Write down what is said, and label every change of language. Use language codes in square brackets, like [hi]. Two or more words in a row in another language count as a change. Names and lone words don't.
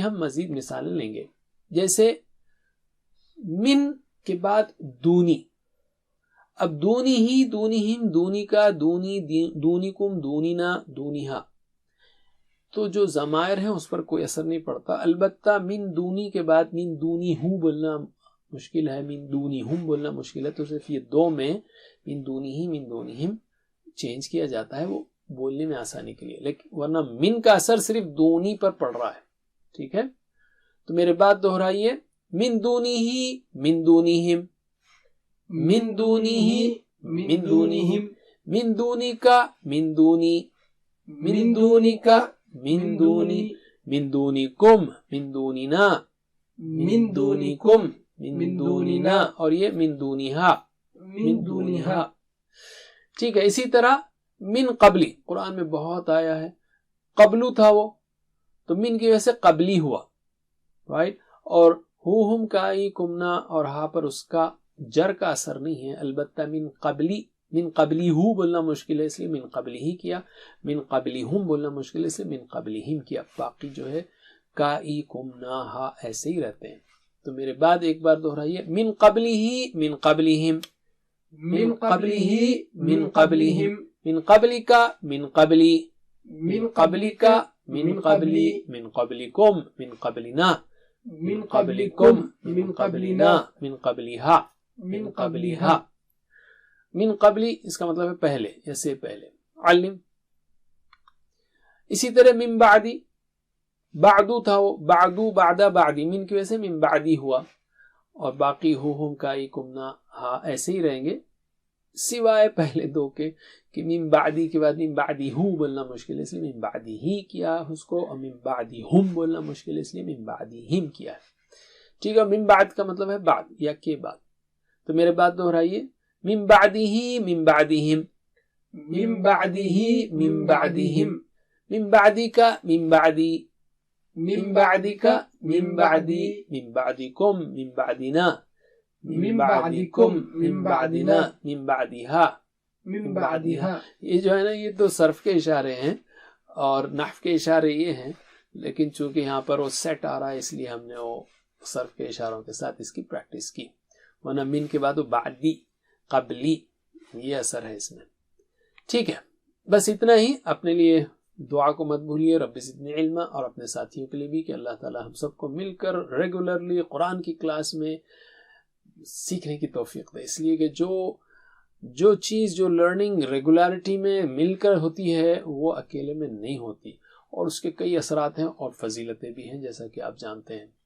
[ur] ہم مزید مثالیں لیں گے جیسے من کے بعد دونی اب [ar] دونی ہی دونی ہم دونی کا دونی دونی کم دونینا دونیہا [ur] تو جو ضمائر ہیں اس پر کوئی اثر نہیں پڑتا البتہ [ar] من دونی [ur] کے بعد [ar] من دونی ہوں [ur] بولنا مشکل ہے [ar] من دونی ہم [ur] بولنا مشکل ہے تو صرف یہ دو میں [ar] من دونی ہی من دونی ہم [ur] چینج کیا جاتا ہے وہ بولنے میں آسانی کے لیے لیکن ورنہ من کا اثر صرف دونی پر پڑ رہا ہے ٹھیک ہے تو میرے بات دہرائیے [ar] من دونی ہی من دونی ہم من دونی ہی من دونی ہم من دونی کا من دونی من دونی کا من دونی من دونی کم من دونینا من دونی کم من دونینا [ur] اور یہ [ar] من دونیہا من دونیہا [ur] ٹھیک ہے اسی طرح [ar] من قبلی [ur] قرآن میں بہت آیا ہے قبلو تھا وہ تو من کی وجہ سے قبلی ہوا رائٹ اور ہو ہم کائی کمنا اور ہا پر اس کا جر کا اثر نہیں ہے البتہ [ar] من قبلی ہو [ur] بولنا مشکل ہے اس لیے [ar] من قبلی ہی [ur] کیا [ar] من قبلی ہم [ur] بولنا مشکل ہے اس لیے [ar] من قبلی ہم [ur] کیا باقی جو ہے کائی کمنا ہا ایسے ہی رہتے ہیں تو میرے بعد ایک بار دہرائیے [ar] من قبلی ہی من قبلی ہم من قبلی ہی من قبلی ہم من قبلی کا من قبلی من قبلی کا من قبلی من قبلکم من قبلنا من قبلکم من قبلنا من قبلیہا من قبلیہا من قبلی [ur] اس کا مطلب ہے پہلے یا سے پہلے علم اسی طرح [ar] من بعدی [ur] بعدو تھا وہ بعدو بعد بعدی من کی وجہ سے [ar] من بعدی [ur] ہوا اور باقی ہم کائی کمنا ہا ایسے ہی رہیں گے سوائے پہلے دو کے کہ من بعدی کے بعد [ar] من بعدی ہو [ur] بولنا مشکل ہے اس لیے [ar] من بعدی ہی [ur] کیا اس کو، اور [ar] من بعدی ہم [ur] بولنا مشکل ہے اس لیے [ar] من بعدی ہم [ur] کیا ہے. ٹھیک ہے. [ar] من بعد [ur] کا مطلب ہے بعد یا کے بعد. تو میرے بات دہرائیے، [ar] من بعدی ہی من بعدی ہم، من بعدی ہی من بعدی ہم، من بعدی کا من بعدی، من بعدی کا من بعدی، من بعدکم من بعدنا، من بعدکم من بعدنا، من بعدها من بعدها. [ur] یہ جو ہے نا یہ تو صرف کے اشارے ہیں اور نحو کے اشارے یہ ہیں، لیکن چونکہ یہاں پر وہ سیٹ آ رہا ہے اس لیے ہم نے وہ صرف کے اشاروں کے ساتھ اس کی پریکٹس کی، ورنہ من کے بعد وہ بعدی قبلی یہ اثر ہے اس میں. ٹھیک ہے، بس اتنا ہی. اپنے لیے دعا کو مت بھولیے، [ar] رب زدنی علما، [ur] اور اپنے ساتھیوں کے لیے بھی کہ اللہ تعالی ہم سب کو مل کر ریگولرلی قرآن کی کلاس میں سیکھنے کی توفیق دے، اس لیے کہ جو چیز جو لرننگ ریگولیرٹی میں مل کر ہوتی ہے وہ اکیلے میں نہیں ہوتی، اور اس کے کئی اثرات ہیں اور فضیلتیں بھی ہیں جیسا کہ آپ جانتے ہیں.